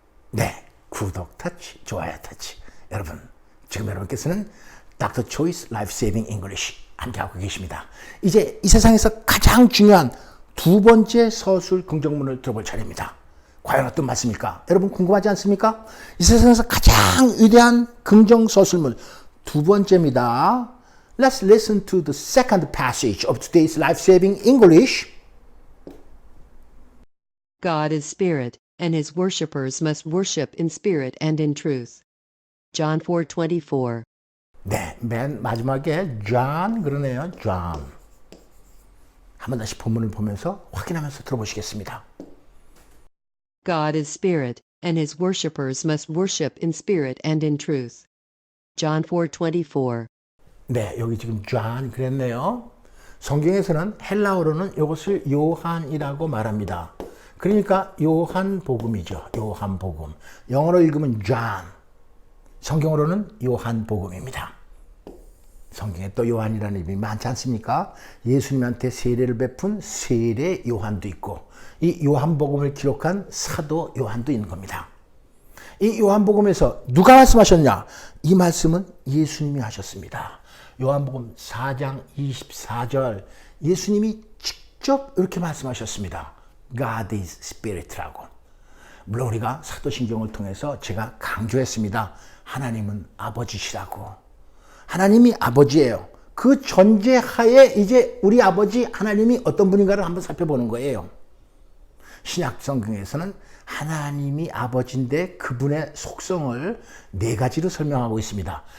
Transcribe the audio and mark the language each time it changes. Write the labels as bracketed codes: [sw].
[ko] 네, 구독 터치, 좋아요 터치. 여러분, 지금 여러분께서는 Dr. Choi's Life Saving English 함께하고 계십니다. 이제 이 세상에서 가장 중요한 두 번째 서술 긍정문을 들어볼 차례입니다. 과연 어떤 말씀일까? 여러분 궁금하지 않습니까? 이 세상에서 가장 위대한 긍정 서술문 두 번째입니다. [en] Let's listen to the second passage of today's life-saving English. God is spirit, and his worshippers must worship in spirit and in truth. John 4:24. [ko] 네, 맨 마지막에 John 그러네요. John. 한번 다시 본문을 보면서 확인하면서 들어보시겠습니다. [en] God is spirit, and his worshippers must worship in spirit and in truth. John 4:24. [ko] 네, 여기 지금 John 그랬네요. 성경에서는 헬라어로는 이것을 요한이라고 말합니다. 그러니까 요한복음이죠. 요한복음. 영어로 읽으면 John. 성경으로는 요한복음입니다. 성경에 또 요한이라는 이름이 많지 않습니까? 예수님한테 세례를 베푼 세례 요한도 있고 이 요한복음을 기록한 사도 요한도 있는 겁니다. 이 요한복음에서 누가 말씀하셨냐? 이 말씀은 예수님이 하셨습니다. 요한복음 4장 24절 예수님이 직접 이렇게 말씀하셨습니다. [en] God is Spirit라고. [ko] 물론 우리가 사도신경을 통해서 제가 강조했습니다. 하나님은 아버지시라고. 하나님이 아버지예요. 그 전제하에 이제 우리 아버지 하나님이 어떤 분인가를 한번 살펴보는 거예요. 신약 성경에서는 하나님이 아버지인데 그분의 속성을 네 가지로 설명하고 있습니다.